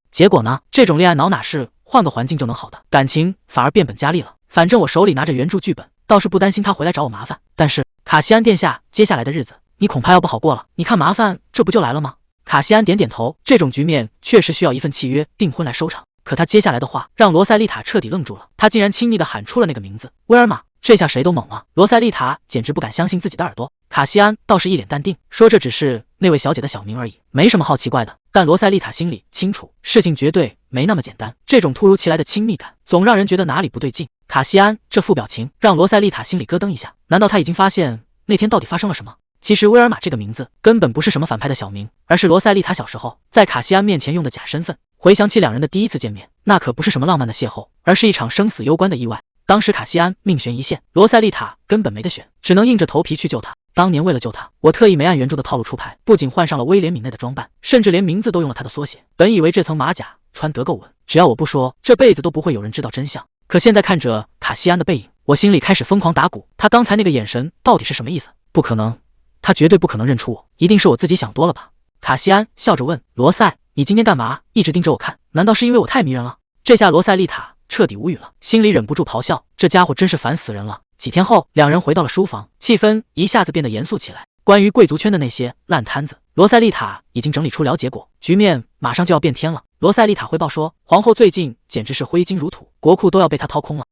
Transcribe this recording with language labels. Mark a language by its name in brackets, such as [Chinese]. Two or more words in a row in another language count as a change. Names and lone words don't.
[Chinese] 結果呢，這種戀愛腦哪是換個環境就能好的，感情反而變本加厲了。反正我手裡拿着原著劇本，倒是不擔心他回來找我麻煩。但是卡西安殿下，接下來的日子你恐怕要不好過了。你看麻煩這不就來了嗎？卡西安點點頭，這種局面確實需要一份契約訂婚來收場。可他接下來的話讓羅塞麗塔徹底愣住了，他竟然輕易地喊出了那個名字，威爾瑪。這下誰都懵了，羅塞麗塔簡直不敢相信自己的耳朵。卡西安倒是一臉淡定，說這只是那位小姐的小名而已，沒什麼好奇怪的。但羅塞麗塔心裡清楚，事情絕對沒那麼簡單。這種突如其來的親密感，總讓人覺得哪裡不對勁。卡西安這副表情讓羅塞麗塔心裡咯噔一下，難道他已經發現那天到底發生了什麼？其實威爾瑪這個名字根本不是什麼反派的小名，而是羅塞麗塔小時候在卡西安面前用的假身份。回想起兩人的第一次見面，那可不是什麼浪漫的邂逅，而是一場生死攸關的意外。當時卡西安命懸一線，羅塞麗塔根本沒得選，只能硬着頭皮去救他。當年為了救他，我特意沒按原著的套路出牌，不僅換上了威廉敏內的裝扮，甚至連名字都用了他的縮寫。本以為這層馬甲穿得夠穩，只要我不說，這輩子都不會有人知道真相。可現在看着卡西安的背影，我心裡開始瘋狂打鼓。他剛才那個眼神到底是什麼意思？不可能，他絕對不可能認出我，一定是我自己想多了吧。卡西安笑着問羅塞，你今天幹嘛一直盯着我看？難道是因為我太迷人了？這下羅塞麗塔徹底無語了，心裡忍不住咆哮，這家伙真是煩死人了。幾天後，兩人回到了書房，氣氛一下子變得嚴肅起來。關於貴族圈的那些爛攤子，羅塞麗塔已經整理出了結果，局面馬上就要變天了。羅塞麗塔匯報說，皇後最近簡直是揮金如土，國庫都要被她掏空了。